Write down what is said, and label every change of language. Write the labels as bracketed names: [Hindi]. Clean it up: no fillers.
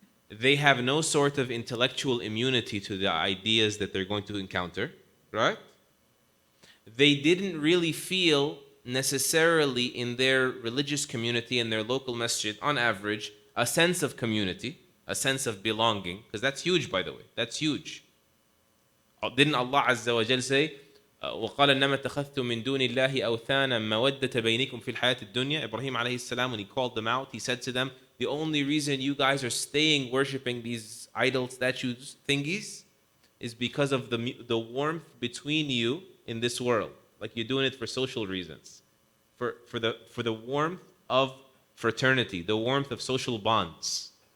[English] They have no sort of intellectual immunity to the ideas that they're going to encounter, right? They didn't really feel necessarily in their religious community, in their local masjid, on average, a sense of community, a sense of belonging, because that's huge, by the way. That's huge. [Arabic] Didn't Allah Azza wa Jal say, وَقَالَ إِنَّمَا اتَّخَذْتُم مِّن دُونِ اللَّهِ أَوْثَانًا مَوَدَّةَ بَيْنِكُمْ فِي الْحَيَاةِ الدُّنْيَا. [English] Ibrahim alayhi salam, when he called them out, he said to them, the only reason you guys are staying worshipping these idol statues thingies is because of the warmth between you in this world. Like you're doing it for social reasons. For the warmth of fraternity, the warmth of social bonds.